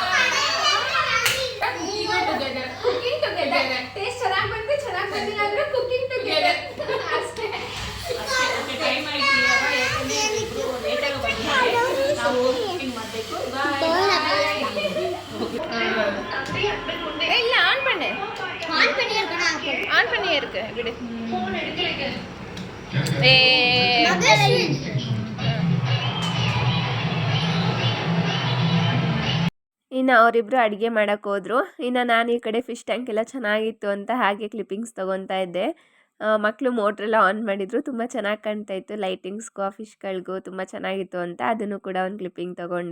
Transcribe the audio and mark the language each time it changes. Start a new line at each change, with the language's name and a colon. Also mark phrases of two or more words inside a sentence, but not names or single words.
English: cooking together.
Kannada: ಟೇಸ್ಟ್ ಚೆನ್ನಾಗಿ ಬಂದ್ರೆ ಚೆನ್ನಾಗಿ ಬಂದಿಲ್ಲ ಅಂದ್ರೆ
English: cooking together
Kannada: ಅಷ್ಟೇ. ಟೈಮ್ ಆಯ್ತು ಇವಾಗ, ಯಾಕಂದ್ರೆ ಇಬ್ರು ಲೇಟಾಗಿ ಬಂದಿದ್ದಾರೆ, ನಾವು ಕುಕಿಂಗ್ ಮಾಡಬೇಕು.
Tamil: ಇಲ್ಲ ಆನ್ பண்ணு இருக்கு விடு.
Kannada: ಇನ್ನು ಅವರಿಬ್ಬರು ಅಡುಗೆ ಮಾಡೋಕ್ಕೆ ಹೋದರು. ಇನ್ನು ನಾನು ಈ ಕಡೆ
English: fish tank
Kannada: ಎಲ್ಲ ಚೆನ್ನಾಗಿತ್ತು ಅಂತ ಹಾಗೆ ಕ್ಲಿಪ್ಪಿಂಗ್ಸ್ ತೊಗೊತಾ ಇದ್ದೆ. ಮಕ್ಕಳು ಮೋಟ್ರೆಲ್ಲ ಆನ್ ಮಾಡಿದರು, ತುಂಬ ಚೆನ್ನಾಗಿ ಕಾಣ್ತಾ ಇತ್ತು, ಲೈಟಿಂಗ್ಸ್ಗೂ ಫಿಶ್ಗಳಿಗೂ ತುಂಬ ಚೆನ್ನಾಗಿತ್ತು ಅಂತ ಅದನ್ನು ಕೂಡ ಒಂದು ಕ್ಲಿಪ್ಪಿಂಗ್ ತೊಗೊಂಡೆ.